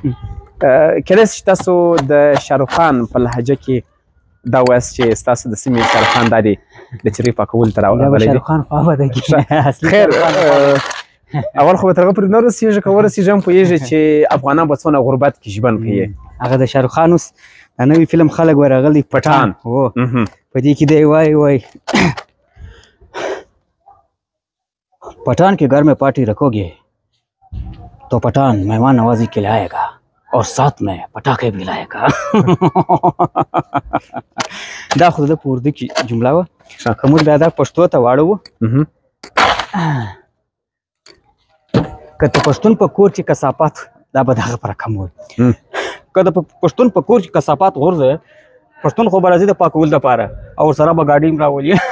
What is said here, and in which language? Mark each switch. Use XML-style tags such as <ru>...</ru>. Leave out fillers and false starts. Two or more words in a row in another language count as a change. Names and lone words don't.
<ps>کیدای شي چې تاسو د شاهرخ خان په لهجه کې دا وایاست چې ستاسو د سیمې شاهرخ خان دا دی د چرې پاکولو ته راغلی دی. شاهرخ خان خو ابده کې خیر، اول خو به تر هغه پورې نه رسېږي، که ورسېږي هم پوهېږي چې افغانان په څونه غربت کې ژوند کوي. هغه د شاهرخ خان اوس دا نوی فلم خلک ورغلی پټان، په دې کې دی وایي</ps> <hi>पठान के घर में पार्टी रखोगे तो पठान मेहमान नवाजी के लिए आएगा और साथ में पटाखे भी लाएगा.</hi> <ps>دا خو د پوردي کې جمله وه، که موږ بیا دا پښتو ته واړوو، که د پښتون په کور کې کثافات، دا به د هغه په رقم وایي. که د پښتون په کور کې کثافات غورځوې، پښتون خو به راځي د پاکولو دپاره او ورسره به ګاډي هم راولي.</ps>